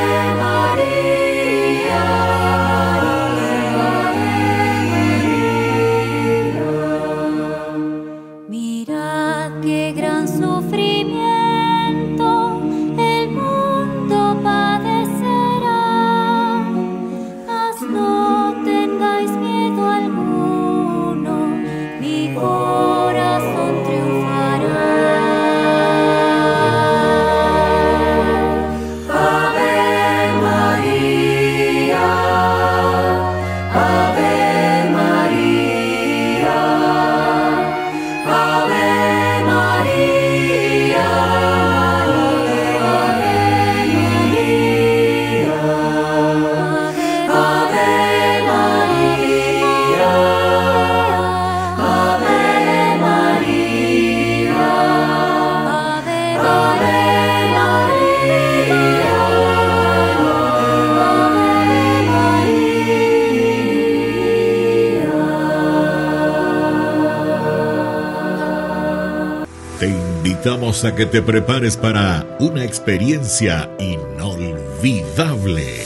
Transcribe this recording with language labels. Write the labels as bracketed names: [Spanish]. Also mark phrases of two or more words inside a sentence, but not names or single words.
[Spanish] María, mirad qué gran sufrimiento el mundo padecerá, mas no tengáis miedo alguno, mi corazón triunfará. [Latin] Ave María, Ave María, Ave María, Ave María, Ave María, [Spanish] Te invitamos a que te prepares para una experiencia inolvidable.